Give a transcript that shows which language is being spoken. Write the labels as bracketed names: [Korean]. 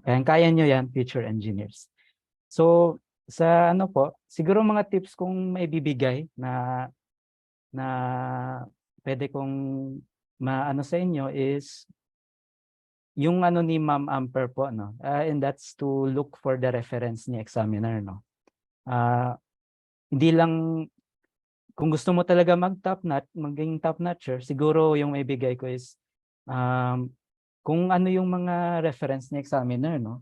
[Filipino] Kaya nyo yan, [English] future engineers. [Filipino] So sa ano po, siguro mga tips kong maibibigay na pwede kong maano sa inyo is yung ano ni Ma'am Amper po, no. [English] And that's to look for the reference ni examiner, no. [Filipino] Hindi lang kung gusto mo talaga maging top notcher, siguro yung maibigay ko is kung ano yung mga reference ni examiner, no.